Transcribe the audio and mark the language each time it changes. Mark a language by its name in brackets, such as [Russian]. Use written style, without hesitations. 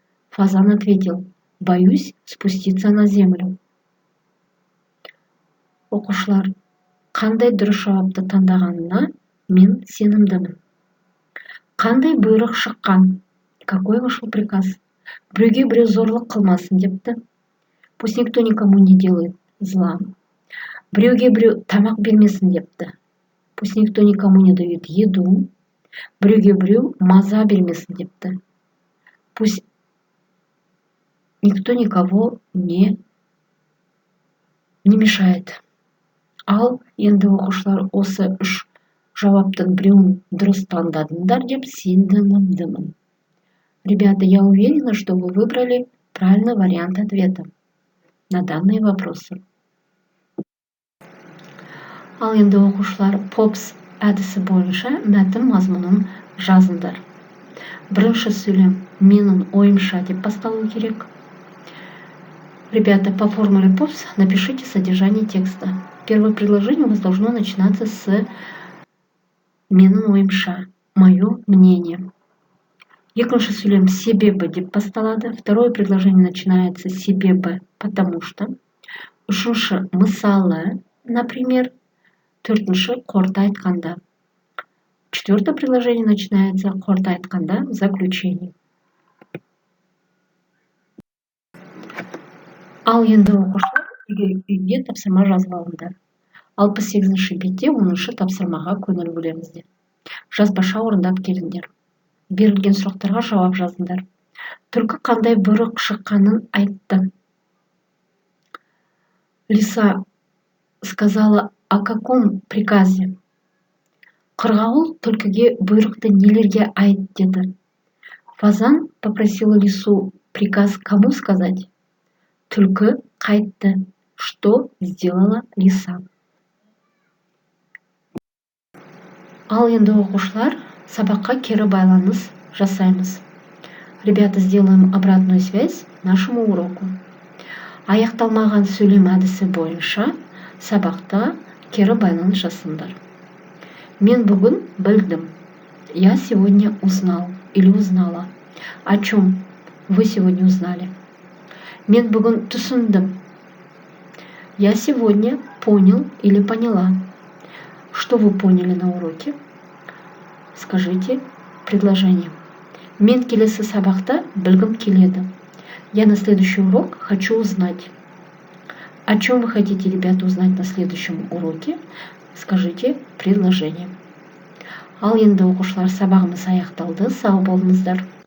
[Russian] Фазан ответил: боюсь спуститься на землю. [Kazakh] Оқушылар, қандай дұрыс жауапты таңдағанына мен сенімдімін. Қандай бұйрық шыққан? [Russian] Какой вышел приказ? [Kazakh] Біреу зорлық қылмасын депті. [Russian] Пусть никто никому не делает зла. [Kazakh] Біреу тамақ бермесін депті. [Russian] Пусть никто никому не дает еду. [Kazakh] Біреу маза бермесін депті. [Russian] Пусть никто никого не мешает. [Kazakh] Ал енді оқушылар осы 3 жауаптың біреуін дұрыс таңдадыңдар деп сенімдімін. [Russian] Ребята, я уверена, что вы выбрали правильный вариант ответа на данные вопросы. [Kazakh] Ал енді оқушылар POPS әдісі бойынша мәтін мазмұнын жазыңдар. Бірінші сөйлем менің ойымша деп басталу керек. [Russian] Ребята, по формуле POPS напишите содержание текста. Первое предложение у вас должно начинаться с [Kazakh] менің ойымша, [Russian] мое мнение. [Kazakh] Екінші сөйлем себебі деп басталады. [Russian] Второе предложение начинается с себебі, потому что. [Kazakh] Үшінші мысалы, например. Төртінші қорыта айтқанда. [Russian] Четвертое предложение начинается [Kazakh] қорыта айтқанда [Russian] заключение. [Kazakh] Ал енді оқушылар үйге тапсырма жазып алыңдар. 68-ші бетте 10-шы тапсырмаға көңіл бөліңіздер. Жазбаша орындап келіңдер. Берілген сұрақтарға жауап жазыңдар. Түлкі қандай бұйрық шыққанын айтты. [Russian] Лиса сказала о каком приказе. [Kazakh] Қырғауыл түлкіге бұйрықты нелерге айт деді. [Russian] Фазан попросила лису приказ кому сказать. [Kazakh] Түлкі қайтты. [Russian] Что сделала лиса? [Kazakh] Ал енді оқушылар, сабаққа кері байланыс жасаймыз. [Russian] Ребята, сделаем обратную связь нашему уроку. [Kazakh] Аяқталмаған сөйлем әдісі бойынша сабақта кері байланыс жасаңдар. Мен бүгін білдім. [Russian] Я сегодня узнал или узнала. О чем вы сегодня узнали? [Kazakh] Мен бүгін түсіндім. [Russian] Я сегодня понял или поняла. Что вы поняли на уроке? Скажите предложение. [Kazakh] Мен келесі сабақта білгім келеді. [Russian] Я на следующий урок хочу узнать. О чем вы хотите, ребята, узнать на следующем уроке? Скажите предложение. [Kazakh] Ал енді оқушылар, сабағымыз аяқталды. Сау болыңыздар.